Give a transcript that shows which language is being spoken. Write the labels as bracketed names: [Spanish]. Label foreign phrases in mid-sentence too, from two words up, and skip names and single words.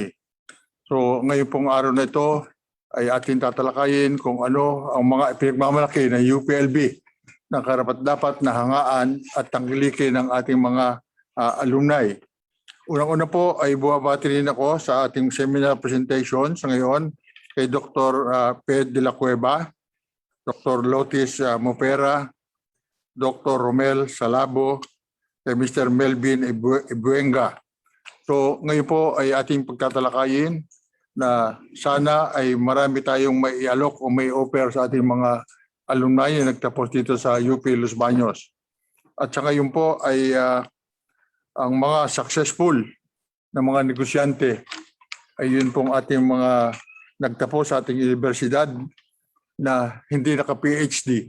[Filipino] So ngayon pong araw na ito ay ating tatalakayin kung ano ang mga pinagmamalaki ng UPLB na karapat-dapat na hangaan at tangkilikin ng ating mga alumni. Unang-una po ay bumabati rin ako sa ating seminar presentation sa ngayon kay Dr. Ped de la Cueva, Dr. Lotis Mopera, Dr. Rommel Sulabo, kay Mr. Melvin Ebuenga. So ngayon po ay ating pagtatalakayin na sana ay marami tayong may i-alok o may offer sa ating mga alumni na nagtapos dito sa UP Los Baños. At sa ngayon po ay ang mga successful na mga negosyante ay yun pong ating mga nagtapos sa ating universidad na hindi naka-PhD.